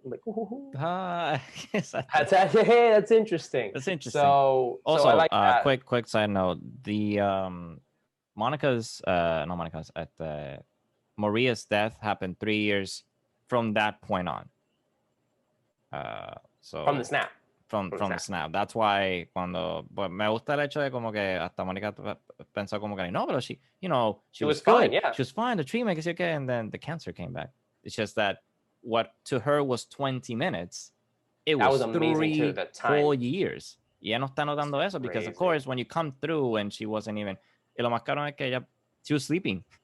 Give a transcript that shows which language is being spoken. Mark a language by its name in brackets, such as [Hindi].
[English] I'm like, ooh. Hey, that's interesting. That's interesting. So also, I like that. quick side note. The Maria's death happened 3 years from that point on. So from the snap. From the snap. That's why [Spanish] pues me gusta el hecho de como que hasta Mónica pensó como que no, pero [English] she was fine, good. yeah. She was fine, the treatment, and then the cancer came back. It's just that what to her was 20 minutes, it was 3 full years. [Spanish] Y ella no está notando eso [English] because, of course, when you come through and she wasn't even, [Spanish] y lo más caro es que [English] she was sleeping.